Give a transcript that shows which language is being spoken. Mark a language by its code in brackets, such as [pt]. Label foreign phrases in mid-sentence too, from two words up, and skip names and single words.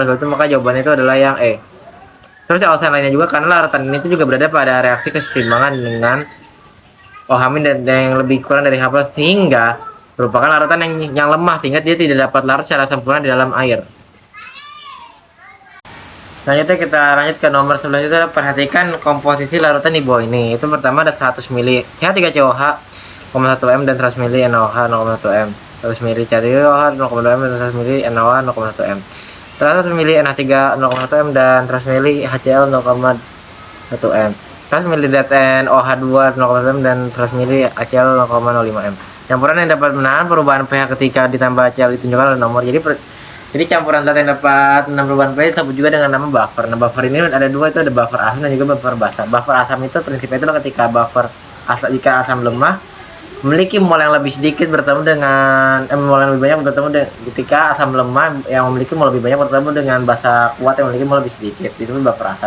[id] Lalu itu maka jawabannya itu adalah yang E. Terus alasan lainnya juga karena larutan ini itu juga berada pada reaksi keseimbangan dengan OH min dan yang lebih kurang dari H plus, sehingga merupakan larutan yang lemah sehingga dia tidak dapat larut secara sempurna di dalam air. Selanjutnya kita lanjut ke nomor 11, itu perhatikan komposisi larutan di bawah ini. Itu pertama ada 100 ml CH3COOH 0,1 M dan 100 ml NaOH 0,1 M, 100 ml CH3COOH 0,2 M dan 100 ml NaOH 0,1 M, 100 ml NH3 0,1 M dan 100 ml HCl 0,1 M, 100 ml ZnOH2 0,1 M dan 100 ml HCl 0,05 M. Campuran yang dapat menahan perubahan pH ketika ditambah HCl ditunjukkan oleh nomor. Jadi campuran zat yang dapat menahan perubahan pH disebut juga dengan nama buffer. Nah, buffer ini ada dua, itu ada buffer asam dan juga buffer basa. Buffer asam itu prinsipnya itu ketika jika asam lemah memiliki mol yang lebih sedikit bertemu dengan mol yang lebih banyak bertemu dengan, ketika asam lemah yang memiliki mol lebih banyak bertemu dengan basa kuat yang memiliki mol lebih sedikit, itu buffer asam.